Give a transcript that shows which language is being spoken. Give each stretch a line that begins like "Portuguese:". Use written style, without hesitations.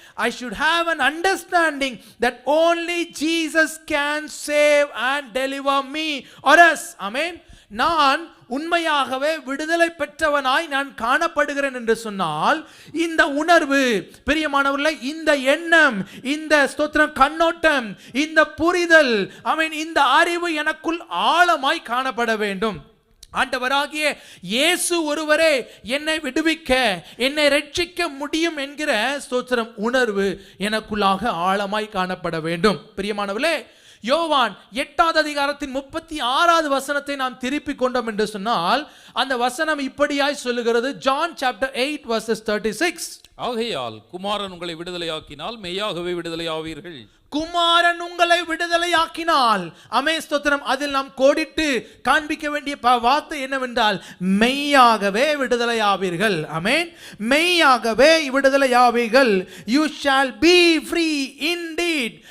English: I should have an understanding that only Jesus can save and deliver me or us.
Tamil: ஆமென். நான் உண்மையாகவே விடுதலை பெற்றவனாய் நான் காணப்படுகிறேன் என்று சொன்னால் இந்த உணர்வு பிரியமானவர்களே, இந்த எண்ணம், இந்த ஸ்தோத்திரம் கண்ணோட்டம், இந்த புரிதல், ஆமென், இந்த அறிவு எனக்குள் ஆழமாய் காணப்பட வேண்டும். ஆண்டவராகிய இயேசு ஒருவரே என்னை விடுவிக்க, என்னை ரட்சிக்க முடியும் என்கிற ஸ்தோத்திரம் உணர்வு எனக்குள்ளாக ஆழமாய் காணப்பட வேண்டும். பிரியமானவர்களே, யோவான் 8ஆம் அதிகாரத்தின் 36வது வசனத்தை நாம் திருப்பி கொண்டோம் என்று சொன்னால் அந்த வசனம் இப்படியாய் சொல்லுகிறது.
English: John chapter 8 verses 36.
Tamil: ஆகையால் குமாரன் உங்களை விடுதலையாக்கினால் மெய்யாகவே விடுதலையாவீர்கள். குமாரன் உங்களை விடுதலையாக்கினால், ஆமென், ஸ்தோத்திரம். அதில் நாம் கோடிட்டு காண்பிக்க வேண்டிய வார்த்தை என்னவென்றால் மெய்யாகவே விடுதலையாவீர்கள். ஆமென், மெய்யாகவே விடுதலையாவீர்கள்.
English: You shall be free indeed.